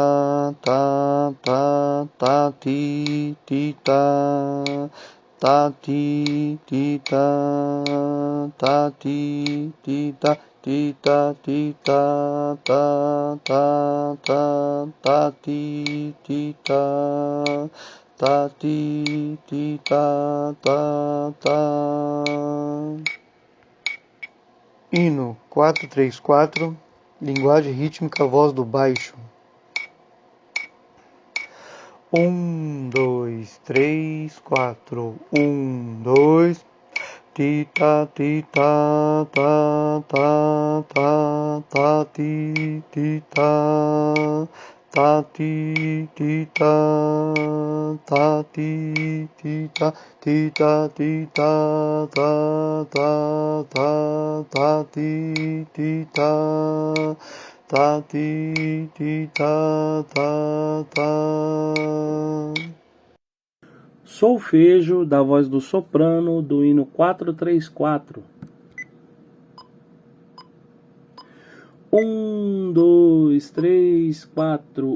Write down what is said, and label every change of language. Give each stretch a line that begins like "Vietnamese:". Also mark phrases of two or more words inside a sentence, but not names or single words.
Portuguese: ti ta ti ta ti ta ti ta ti ta ti ta. Hino 434, linguagem rítmica, voz do baixo. 1, 2, 3, 4, 1, 2, ti ta ti ta ti ta tá, ti, tá, tá, ti, tá, ti, tá, tá, ti, tá, ti, tá. Solfejo da voz do soprano do hino 434. 1, 2, 3, 4.